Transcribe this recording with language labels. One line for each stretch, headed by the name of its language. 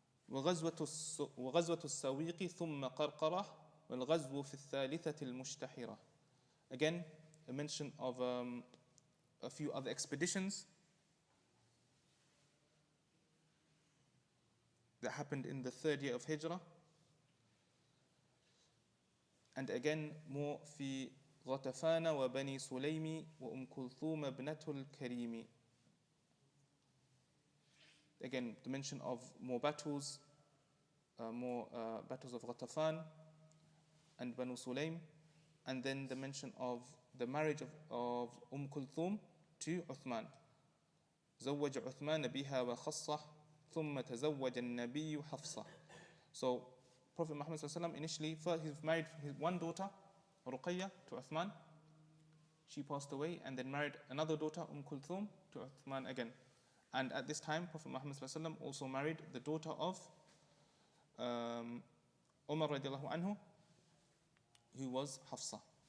Arabic: وغزوة السويق ثم قرقرة والغزو في الثالثة المشتحرة.
English: Again, a mention of a few other expeditions that happened in the third year of Hijrah. And again, more
Arabic: في غطفان وبني سليم كلثوم ابنة الكريم.
English: Again, the mention of more battles of Ghatafan and Banu Sulaym, and then the mention of the marriage of Kulthum to Uthman.
Arabic: زوج عثمان بها وخصة ثم تزوج النبي حفصة.
English: So Prophet Muhammad ﷺ initially, first he married his one daughter, Ruqayya, to Uthman. She passed away, and then married another daughter, Kulthum, to Uthman again. And at this time, Prophet Muhammad ﷺ also married the daughter of Umar radiallahu anhu, who was Hafsa.